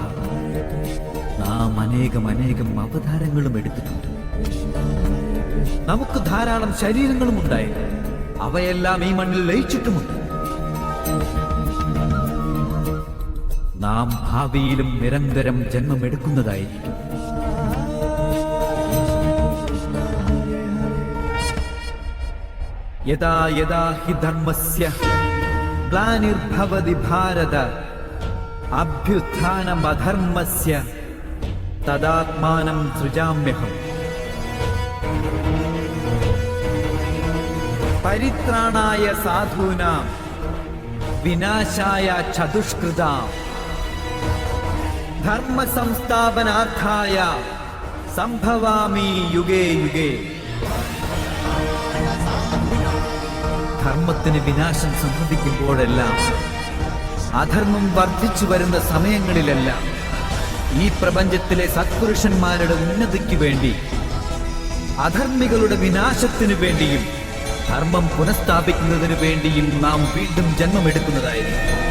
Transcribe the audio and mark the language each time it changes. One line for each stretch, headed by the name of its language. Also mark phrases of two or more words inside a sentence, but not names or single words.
Malayalam: നാം അനേകം അവതാരങ്ങളും എടുത്തിട്ടുണ്ട്. നമുക്ക് ധാരാളം ശരീരങ്ങളും ഉണ്ടായി, അവയെല്ലാം ഈ മണ്ണിൽ ലയിച്ചിട്ടുമുണ്ട്. നാം ഭാവിയിലും നിരന്തരം ജന്മമെടുക്കുന്നതായിരിക്കും.
Sanskrit: യഥാ യഥാ ഹി ധർമ്മസ്യ ഗ്ലാനിർഭവതി ഭാരത അഭ്യുത്ഥാനം അധർമ്മസ്യ തദാത്മാനം സൃജാമ്യഹം. പരിത്രാണായ സാധൂനാം വിനാശായ ചതുഷ്കൃതാം ധർമ്മ സംസ്ഥാപനാർത്ഥായ സംഭവാമി യുഗേ യുഗേ.
Malayalam: ധർമ്മത്തിന് വിനാശം സംഭവിക്കുമ്പോഴെല്ലാം, അധർമ്മം വർദ്ധിച്ചു വരുന്ന സമയങ്ങളിലെല്ലാം ഈ പ്രപഞ്ചത്തിലെ സത്പുരുഷന്മാരുടെ ഉന്നതിക്ക് വേണ്ടി, അധർമ്മികളുടെ വിനാശത്തിനു വേണ്ടിയും ധർമ്മം പുനഃസ്ഥാപിക്കുന്നതിനു വേണ്ടിയും നാം വീണ്ടും ജന്മമെടുക്കുന്നതായിരിക്കും.